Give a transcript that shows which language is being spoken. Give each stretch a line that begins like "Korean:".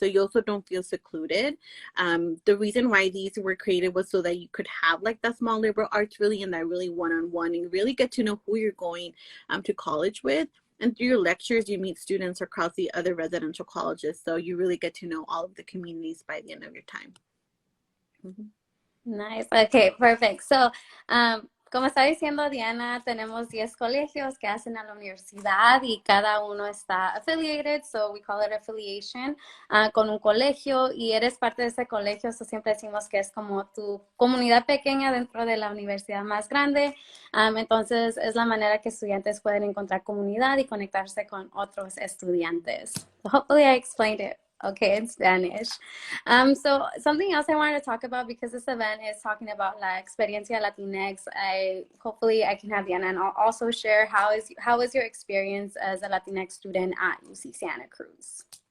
English: So you also don't feel secluded. The reason why these were created was so that you could have like that small liberal arts really and that really one-on-one and really get to know who you're going to college with. And through your lectures, you meet students across the other residential colleges. So you really get to know all of the communities by the end of your time. Mm-hmm. Nice. Okay, perfect.
Spanish: So, como está diciendo Diana, tenemos 10 colegios que hacen a la universidad y cada uno está
English: affiliated, so we call it affiliation,
Spanish: con un colegio, y eres parte de ese colegio, so siempre decimos que es como tu comunidad pequeña dentro de la universidad más grande. Entonces es la manera que estudiantes pueden encontrar comunidad y conectarse con otros estudiantes.
English: So hopefully I explained it okay in Spanish. So something else I wanted to talk about, because this event is talking about La Experiencia Latinx, hopefully I can have Diana and I'll also share how is your experience as a Latinx student at UC Santa Cruz.